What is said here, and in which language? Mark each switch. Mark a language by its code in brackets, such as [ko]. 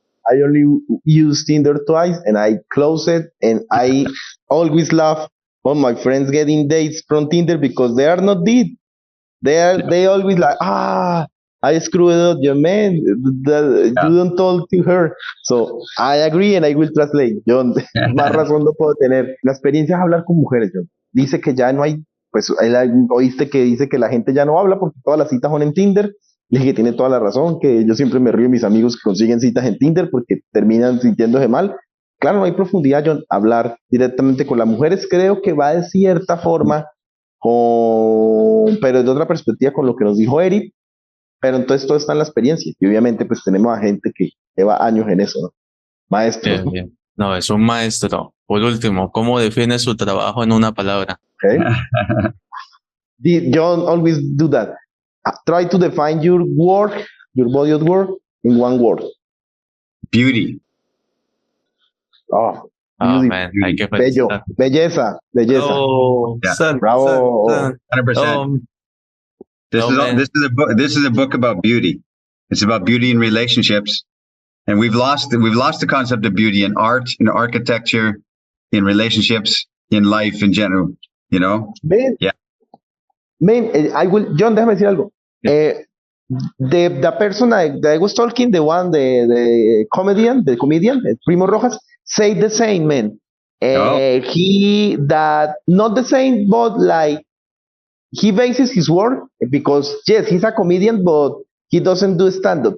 [en] I only use Tinder twice and I close it, and I always laugh when my friends getting dates from Tinder because they are not dead. They always like, I screwed up your man. You don't talk to her. So I agree and I will translate. [es] Jhon, más razón no puedo tener. La experiencia es hablar con mujeres, Jhon. Dice que ya no hay, pues oíste que dice que la gente ya no habla porque todas las citas son en Tinder. Le dije que tiene toda la razón, que yo siempre me río de mis amigos que consiguen citas en Tinder porque terminan sintiéndose mal. Claro, no hay profundidad, Jhon. Hablar directamente con las mujeres creo que va de cierta forma, pero de otra perspectiva con lo que nos dijo Eric. Pero entonces todo está en la experiencia. Y obviamente pues tenemos a gente que lleva años en eso, ¿no? Maestro. Bien, bien. No, es un maestro. Por último, ¿cómo define su trabajo en una palabra? [en] Okay. Jhon always do that. Try to define your work, your body of work, in one word. Beauty. Oh, [es] man, hay que bello, belleza. Oh, [en] yeah. Bravo. 100%. This is a book about beauty. It's about beauty in relationships, and we've lost the concept of beauty in art, in architecture, in relationships, in life in general. Man, yeah. [es] Man, Jhon, déjame decir algo. [en] Yeah. The person that I was talking, the comedian, Primo Rojas, say the same, man. He not the same, but like he bases his work because yes, he's a comedian, but he doesn't do stand-up.